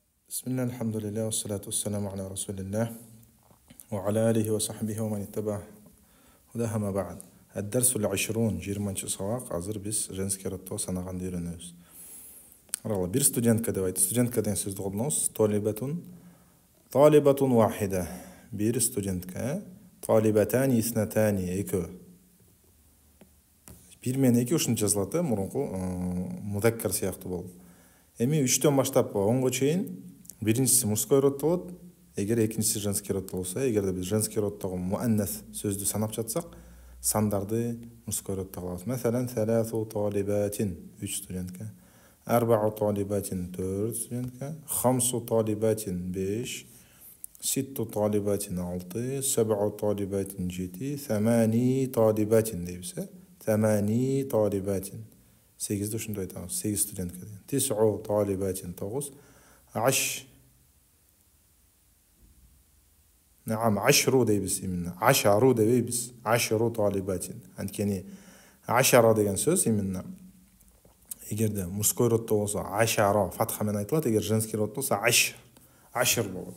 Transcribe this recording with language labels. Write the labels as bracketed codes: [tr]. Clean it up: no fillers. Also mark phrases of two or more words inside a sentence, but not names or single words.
[ar] بسم الله الحمد لله والصلاة والسلام على رسول الله وعلى آله وصحبه ومن اتبع هداه ما بعد. الدرس العشرون [ky] жиырманчы сабақ. Азыр биз [ru] женский родто [ky] санаганды үйрөнөбүз. Аралы бир студентка деп айтты. Студентка деген сөздү колдонобуз. [ar] طالبة واحدة. [ky] Бир студентка. [ar] طالبتان اثنتان [ky] экөө. Бир менен эки ушунча жазылат да, мурунку мудаккар сыяктуу болуп. Эми 3төн баштап 10го чейин биринчиси [ru] мужской род [ky] болот, эгер экинчиси [ru] женский род [ky] болсо. Эгерде биз [ru] женский роддогу [ky] муаннас сөздү санап жатсак, сандарды [ru] мужской роддо [ky] кылабыз. Мәсәлән, [ar] ثلاث طالبات [ky] 3 студентка, [ar] أربع طالبات [ky] 4 студентка, [ar] خمس طالبات [ky] 5, [ar] ست طالبات [ky] 6, [ar] سبع طالبات [ky] 7, [ar] ثماني طالبات [ky] дейбиз. [ar] ثماني طالبات [ky] 8 ушундай айтабыз. 8 студентка деген. [ar] تسع طالبات [ky] 9, نعم 10 дейбиз именно. 10 дебейбиз. 10 талибатин. Анткени 10 деген сөз именно эгерде [ru] мужской роддо [ky] болсо 10 фатха менен айтылат, эгер [ru] женский род [ky] болсо 10 болот.